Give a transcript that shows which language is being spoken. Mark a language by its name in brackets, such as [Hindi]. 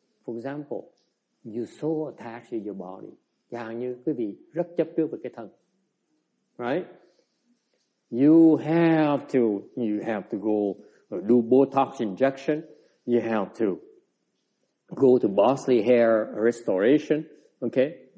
[English] For example, you so attached to your body. [Vietnamese] Chẳng hạn như quý vị rất chấp trước về cái thân. [English] Right? You have to go do Botox injection. You have to go to Bosley Hair Restoration, okay?